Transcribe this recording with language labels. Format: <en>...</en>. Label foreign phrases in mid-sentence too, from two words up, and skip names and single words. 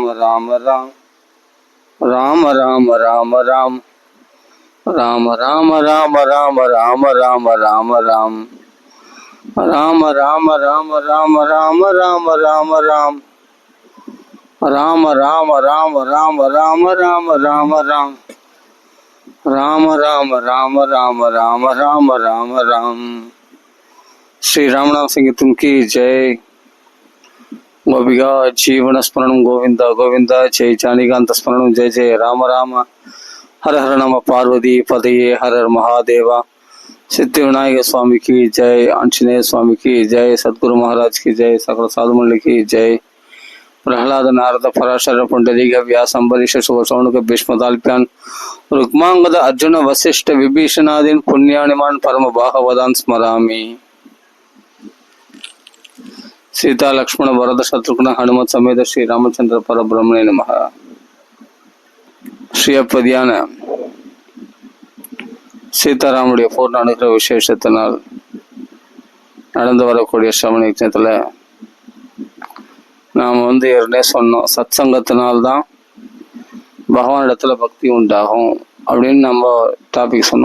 <ta>ராம ராம் ராம ராம ராம ராம் ராம ராம ராம ராம ராம ராம ராம ராம் ராம ராம ராம ராம ராம ராம ராம ராம் ராம ராம ராம ராம ராம ராம ராம ராம் ராம ராம ராம ராம ராம ராம ராம ராம் ஸ்ரீ ராமநாம சங்கீதம் கி ஜெய்.</ta> <sa>गोपिका जीवन स्मरण गोविंद गोविंद जय जानिकांत स्मरण जय जय राम राम हर हर नम पार्वती पदये हर हर महादेवा.</sa> <hi>सिद्धि विनायक स्वामी की जय, आंजनेय स्वामी की जय, सदगुरु महाराज की जय, सकल साधुमंडली की जय.</hi> <sa>प्रहलाद नारद पराशर पुंडरीक व्यास अंबरीश सुगसौनक भीष्मदाल्प्यान रुक्मांगद अर्जुन वशिष्ठ विभीषणादीन पुण्यानिमान परम बाहवदान स्मरामि. सीता लक्ष्मण भरत शत्रुघ्न हनुमत समेत श्री रामचंद्र परब्रह्मणे नमः.</sa> <ta>ஸ்ரீயப்பதியான சீதாராமுடைய பூர்ண அனுகிரக விசேஷத்தினால் நடந்து வரக்கூடிய சிரவண யஜ்ஞத்தில் நாம் ஏற்கனவே சொன்னோம், சத் சங்கத்தினால்தான் பகவானிடத்துல பக்தி உண்டாகும் அப்படின்னு நம்ம டாபிக் சொன்னோம்.</ta>